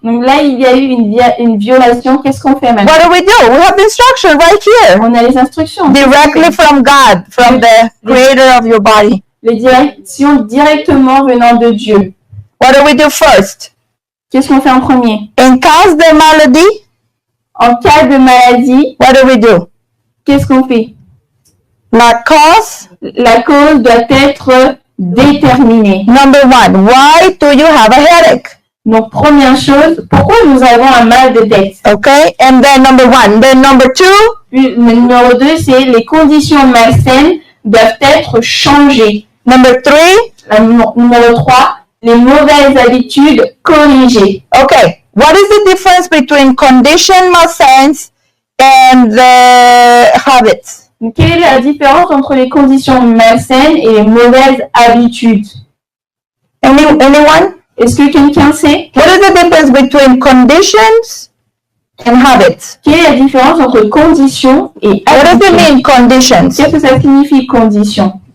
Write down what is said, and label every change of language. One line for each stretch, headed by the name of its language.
French: Donc là, il y a eu une violation. Qu'est-ce qu'on fait maintenant?
English: What do we do? We have the instruction right here.
French: On a les instructions.
English: Directly from God, from the creator of your body.
French: Les directions directement venant de Dieu.
English: What do we do first?
French: Qu'est-ce qu'on fait en premier?
English: In case
French: de maladie, En cas de maladie,
English: what do we do?
French: qu'est-ce qu'on fait? La cause, La cause doit être déterminée.
English: number one, why do you have a headache?
French: Donc, première chose, pourquoi nous avons un mal de tête?
English: Okay, and then number one. Then number two,
French: Puis, le numéro 2, c'est les conditions malsaines doivent être changées.
English: number three,
French: Numéro 3, les mauvaises habitudes corrigées.
English: okay, what is the difference between condition malsense and the habits?
French: Donc, quelle est la différence entre les conditions malsaines et les mauvaises habitudes?
English: Anyone?
French: Est-ce que quelqu'un sait?
English: What is the difference between conditions and habits?
French: Quelle est la différence entre conditions et
English: What does it
French: habitudes?
English: mean, conditions?
French: Qu'est-ce que ça signifie condition?